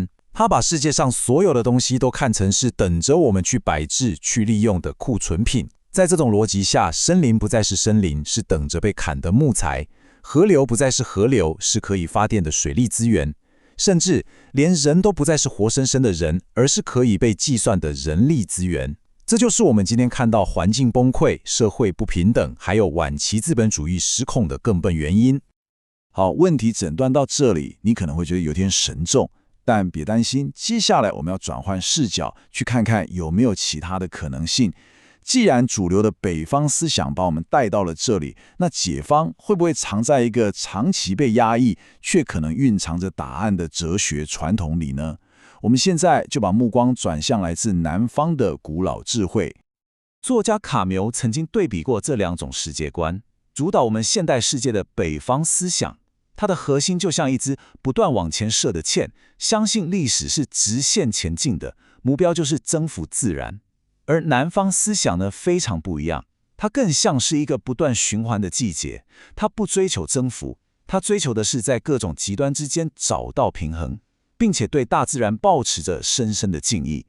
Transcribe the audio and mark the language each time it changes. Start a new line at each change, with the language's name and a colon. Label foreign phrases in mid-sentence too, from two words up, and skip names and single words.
Chinese: 它把世界上所有的東西都看成是等着我們去擺置、去利用的庫存品。在這種邏輯下，森林不再是森林，是等着被砍的木材；河流不再是河流，是可以發電的水利資源；甚至連人都不再是活生生的人，而是可以被計算的人力資源。這就是我們今天看到環境崩潰、社會不平等，還有晚期資本主義失控的根本原因。好，問題診斷到這裡，你可能會覺得有點沉重，但別擔心，接下來我們要轉換視角，去看看有沒有其他的可能性。既然主流的北方思想把我們帶到了這裡，那解方會不會藏在一個長期被壓抑，卻可能蘊藏着答案的哲學傳統裡呢？我們現在就把目光轉向來自南方的古老智慧。作家卡繆曾經對比過這兩種世界觀，主導我們現代世界的北方思想，它的核心就像一支不斷往前射的箭，相信歷史是直線前進的，目標就是征服自然。而南方思想呢，非常不一樣，它更像是一個不斷循環的季節，它不追求征服，它追求的是在各種極端之間找到平衡，並且對大自然抱持着深深的敬意。